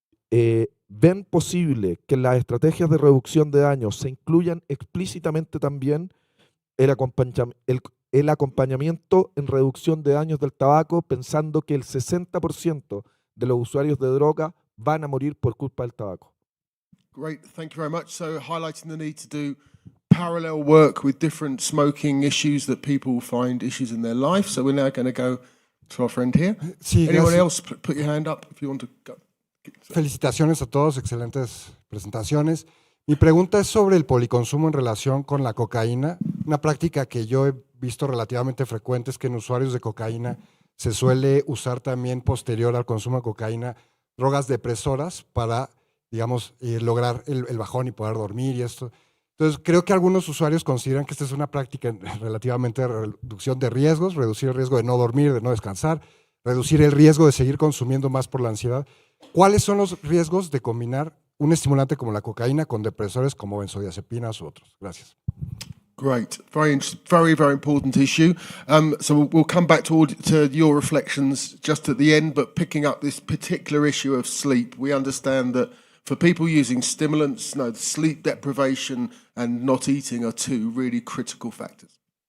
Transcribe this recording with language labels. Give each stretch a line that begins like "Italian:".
Spanish: ¿Ven posible que en las estrategias de reducción de daños se incluyan explícitamente también el acompañamiento en reducción de daños del tabaco, pensando que el 60% de los usuarios de droga van a morir por culpa del tabaco?
English: Great, thank you very much. So highlighting the need to do parallel work with different smoking issues that people find issues in their life. So we're now going to go to our friend here.
Spanish: Sí,
English: Anyone
Spanish: gracias.
English: else, put your hand up if you want to go.
Spanish: Felicitaciones a todos, excelentes presentaciones. Mi pregunta es sobre el policonsumo en relación con la cocaína. Una práctica que yo he visto relativamente frecuente es que en usuarios de cocaína se suele usar también posterior al consumo de cocaína drogas depresoras para, digamos, lograr el bajón y poder dormir y esto. Entonces, creo que algunos usuarios consideran que esta es una práctica relativamente de reducción de riesgos, reducir el riesgo de no dormir, de no descansar, reducir el riesgo de seguir consumiendo más por la ansiedad. ¿Cuáles son los riesgos de combinar un estimulante como la cocaína con depresores como benzodiazepinas u otros? Gracias.
English: Great, very, very important issue. So we'll come back to your reflections just at the end, but picking up this particular issue of sleep, we understand that for people using stimulants, sleep deprivation and not eating are two really critical factors.